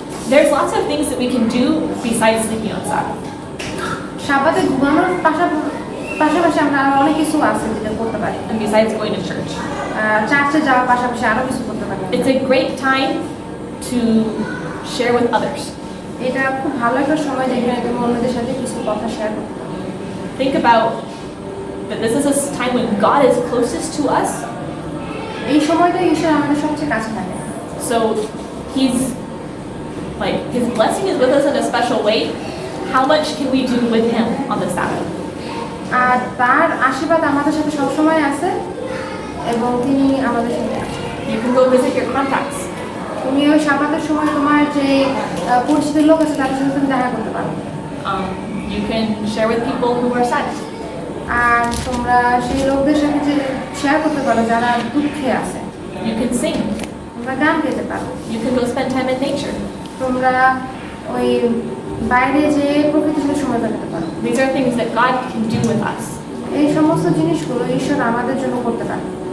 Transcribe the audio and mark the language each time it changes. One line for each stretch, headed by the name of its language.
English: There's lots of things that we can do besides sleeping on Sabbath.
Bangla: সাবাতে ঘুমানোর পাশাপাশি আমরা আরো অনেক কিছু আছে যেটা করতে পারি।
English: And besides going to church.
Bangla: চার্চে যাওয়ার পাশাপাশি আরো কিছু করতে পারি।
English: It's a great time to share with others.
Bangla: এটা খুব ভালো একটা সময় যেখানে তুমি অন্যদের সাথে কিছু কথা শেয়ার করতে পারো।
English: Think about that this is a time when God is closest to us.
Bangla: এই সময়টা ঈশ্বর আমাদের সবচেয়ে কাছে থাকে।
English: So His blessing is with us in a special way. How much can we do with Him on the Sabbath?
Bangla: আর তার আশীর্বাদ আমাদের সাথে সব সময় আছে এবং তিনি আমাদের সাথে আছেন।
English: You can go visit your contacts.
Bangla: তুমি ওই সাবাতের সময় তোমার যে পরিচিত লোক আছে তাদের সাথে তুমি দেখা করতে পারো।
English: You can share with people who are sad.
Bangla: আর তোমরা সেই লোকদের সাথে যে শেয়ার করতে পারো যারা দুঃখে আছে।
English: You can sing.
Bangla: তোমরা গান গাইতে পারো।
English: You can go spend time in nature.
Bangla: তোমরা ওই বাইরে যে প্রকৃতির সাথে সময় কাটাতে পারো।
English: These are things that God can do with us.
Bangla: এই সমস্ত জিনিসগুলো ঈশ্বর আমাদের জন্য করতে পারে।